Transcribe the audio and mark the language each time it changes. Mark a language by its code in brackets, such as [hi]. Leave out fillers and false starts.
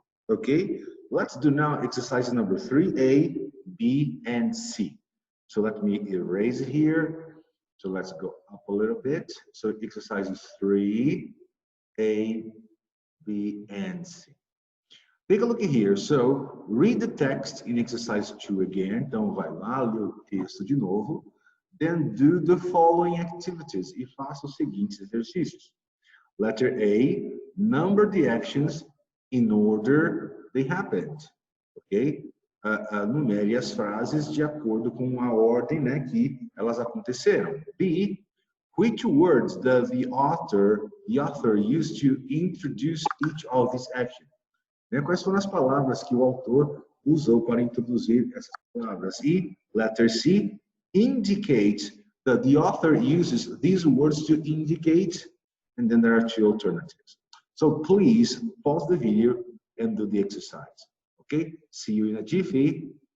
[en] Okay, let's do now exercise number 3A, B, and C. So let me erase it here. So let's go up a little bit. So exercises 3, A, B, and C. Take a look here. So read the text in exercise 2 again. [pt] Então vai lá, lê o texto de novo. [en] Then do the following activities [pt] e faça os seguintes exercícios. [en] Letter A, number the actions in order they happened. Ok? [pt] Numere as frases de acordo com a ordem, né, que elas aconteceram. [en] B, which words does the author use to introduce each of these actions? [pt] Quais foram as palavras que o autor usou para introduzir essas palavras? [en] E, letter C, indicate that the author uses these words to indicate, and then there are two alternatives. So please pause the video and do the exercise. Okay, see you in a jiffy.